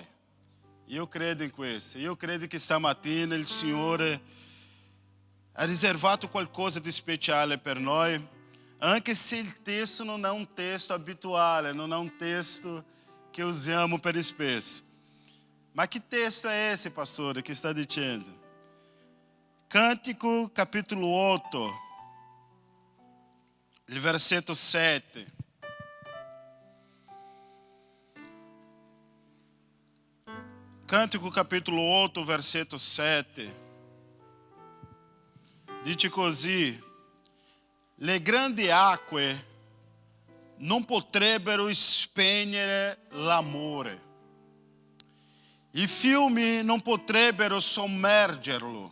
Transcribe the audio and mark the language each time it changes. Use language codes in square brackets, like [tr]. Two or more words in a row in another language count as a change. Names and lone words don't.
[it] Io credo in questo. Io credo che stamattina il Signore ha riservato qualcosa di speciale per noi, anche se il testo non è un testo abituale, non è un testo che usiamo per spesso. [pt] Ma che testo é esse, pastor, que está dizendo? Cântico, capítulo 8, [it] il versetto 7. [pt] Cântico, capítulo 8, [it] versetto 7. Dice così: le grandi acque non potrebbero spegnere l'amore. I fiumi non potrebbero sommergerlo.